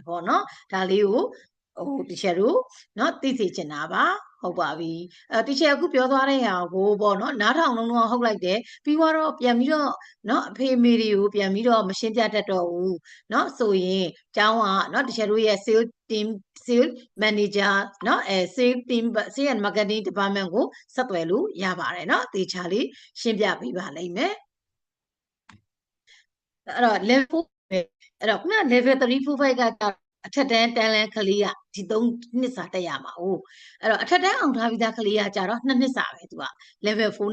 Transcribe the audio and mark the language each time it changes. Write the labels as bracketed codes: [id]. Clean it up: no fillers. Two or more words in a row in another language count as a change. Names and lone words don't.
[my] လေးဖြစ်တယ်ပေါ့เนาะဒါလေးကို teacher တို့เนาะသိစေချင်တာပါဟုတ်ပါပြီteacher အခုပြောသွားတဲ့ဟာကိုပေါ့เนาะနားထောင်လုံးလုံးဟုတ်လိုက်တယ်ပြီးတော့ပြန်ပြီးတော့เนาะအဖေအမေတွေကိုပြန်ပြီးတော့မရှင်းပြတတ်တော့ဘူးเนาะဆိုရင်ကျောင်းကเนาะ teacher တို့ရဲ့ [en] sales team sales manager [my] เนาะ [en] sales team sales and marketing department [my] ကိုဆက်သွယ်လို့ရပါတယ်เนาะတေချာလေးရှင်းပြပေးပါလိမ့်မယ် အဲ့တော့ level ပဲအဲ့တော့ခုန level 3 4 5ကအထက်တန်းတန်းလန်းကလေးကဒီ3နှစ်စာတက်ရမှာ哦အဲ့တော့အထက်တန်းအောင်ထားပြီးသားကလေးကကြတော့2နှစ်စာပဲသူက level 4